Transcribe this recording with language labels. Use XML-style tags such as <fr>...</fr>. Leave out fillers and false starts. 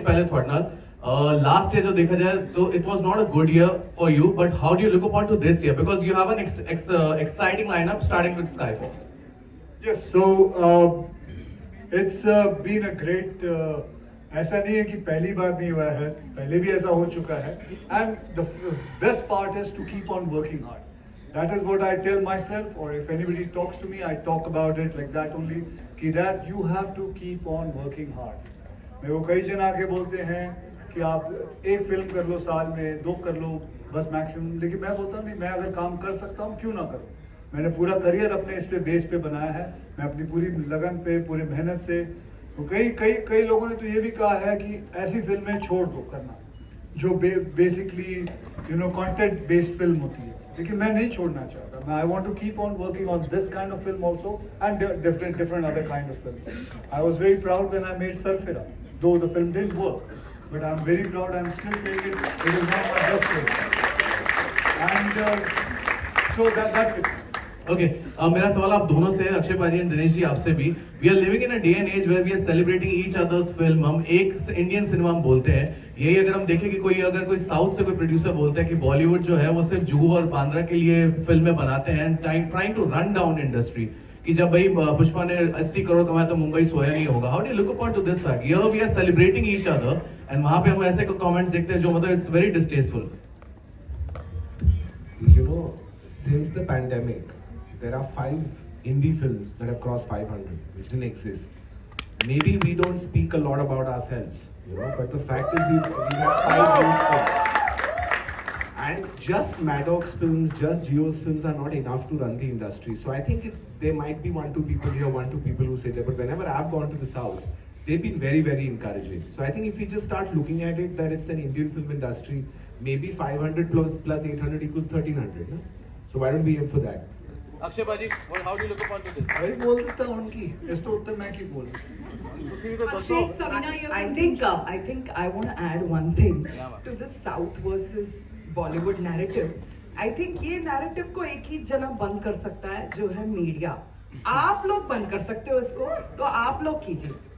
<pa>पहले थोड़े नाल</pa> <en>last year</en> <hi>जो देखा जाए तो</hi> <en>It was not a good year for you, but how do you look upon to this year, because you have an exciting lineup starting with Sky Force. Yes, so it's been a great.</en> <hi>ऐसा नहीं है कि पहली बार नहीं हुआ है, पहले भी ऐसा हो चुका है.</hi> <en>And the best part is to keep on working hard. That is what I tell myself, or if anybody talks to me, I talk about it like that only. कि that you have to keep on working hard.</en> <hi>मेरे को कई जन आके बोलते हैं कि आप एक फिल्म कर लो साल में, दो कर लो बस मैक्सिमम. लेकिन मैं बोलता हूँ नहीं, मैं अगर काम कर सकता हूँ क्यों ना करूँ. मैंने पूरा करियर अपने इस पे बेस पे बनाया है. मैं अपनी पूरी लगन पे, पूरी मेहनत से. तो कई लोगों ने तो ये भी कहा है कि ऐसी फिल्में छोड़ दो करना जो बेसिकली कंटेंट बेस्ड फिल्म होती है. लेकिन मैं नहीं छोड़ना चाहता. मैं</hi> <en>I want to keep on working on this kind of film also and different other kind of films. I was very proud when I made Sarfira, though the film didn't work, but I'm very proud. I'm still saying it. It is not my best film, and so that's it. Okay.</en> <hi>मेरा सवाल आप दोनों से, अक्षय भाजी and Dinesh ji, आपसे भी.</hi> <en>We are living in a day and age where we are celebrating each others film.</en> <hi>हम एक इंडियन सिनेमा हम बोलते हैं. यही अगर हम देखें कि अगर कोई साउथ से कोई प्रोड्यूसर बोलता है कि बॉलीवुड जो है वो सिर्फ जुहू और बांद्रा के लिए फिल्में बनाते हैं,</hi> <en>trying to run down industry,</en> <hi>कि जब भाई पुष्पा ने 80 करोड़ कमाया तो मुंबई सोया नहीं होगा.</hi> <en>How do you look upon to this fact? Here we are celebrating each other and</en> <hi>वहां पे हम ऐसे कमेंट्स देखते हैं जो मतलब</hi> <en>It's very distasteful. You know, since the pandemic, there are 5 indie films that have crossed 500, which didn't exist. Maybe we don't speak a lot about ourselves, but the fact is we have 5 huge films. And just Maddox films, just Geo's films are not enough to run the industry. So I think there might be 1-2 people here, 1-2 people who say that. But whenever I've gone to the South, they've been very, very encouraging. So I think if we just start looking at it, that it's an Indian film industry, maybe 500 plus 800 equals 1300. No? So why don't we aim for that? Akshay भाजी, how do you look upon to this?</en> <pa>वही बोल देता हूँ उनकी. इस तो उत्तर मैं की बोल. ਤੁਸੀਂ ਵੀ ਤਾਂ ਦੱਸੋ.</pa> <en>Akshay, Sabina, you I think I want to add one thing to the South versus Bollywood narrative. I think</en> <hi>ये narrative को एक ही जना बंद कर सकता है, जो है मीडिया. आप लोग बंद कर सकते हो इसको, तो आप लोग कीजिए.</hi>